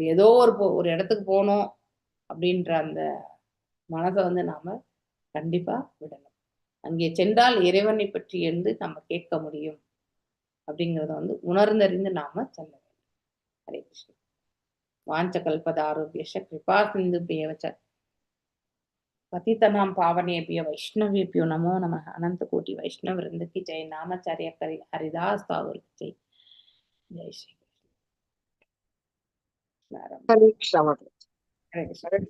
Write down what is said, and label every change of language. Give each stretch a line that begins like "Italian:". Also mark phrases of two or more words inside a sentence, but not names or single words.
Tamil: ஏதோ ஒரு இடத்துக்கு போகணும் அப்படின்ற அந்த மனதை வந்து நாம கண்டிப்பா விடணும். அங்கே சென்றால் இறைவனை பற்றி என்று நம்ம கேட்க முடியும் அப்படிங்கிறத வந்து உணர்ந்தறிந்து நாம செல்ல வேண்டும்.
Sanskrit: हरे कृष्ण. वाञ्छा कल्पतरुभ्यश्च कृपा सिन्धुभ्य एव च पतितनां पावनेभ्यो वैष्णवेभ्यो नमो नमः.
Hindi: अनंत कोटि वैष्णव वृंद की जय. नामाचार्य हरिदास ठाकुर की जय. जय श्री कृष्ण. हरे कृष्ण. हरे कृष्ण.